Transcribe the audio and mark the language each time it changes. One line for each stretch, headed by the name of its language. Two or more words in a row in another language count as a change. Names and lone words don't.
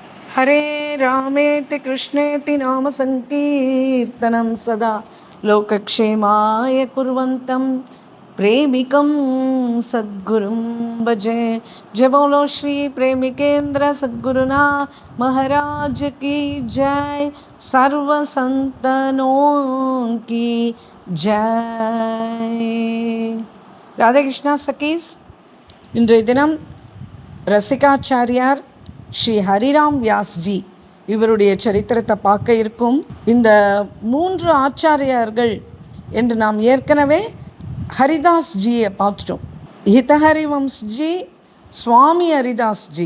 Sanskrit: हरे रामेति कृष्णेति नाम संकीर्तनं सदा लोकक्षेमाय कुर्वन्तं प्रेमिकं सद्गुरुं भजे।
Hindi: जय बोलो श्री प्रेमिकेंद्र सद्गुरुना महाराज की जय। सर्व संतनों की जय। राधे कृष्णा सखीஸ்,
Tamil: இன்றைய தினம் ரசிகாச்சாரியார் ஸ்ரீ ஹரிராம் வியாஸ்ஜி இவருடைய சரித்திரத்தை பார்க்க இருக்கும். இந்த 3 ஆச்சாரியார்கள் என்று நாம் ஏற்கனவே ஹரிதாஸ்ஜியை பார்த்துட்டோம். ஹிதஹரிவம்ஸ்ஜி, சுவாமி ஹரிதாஸ்ஜி.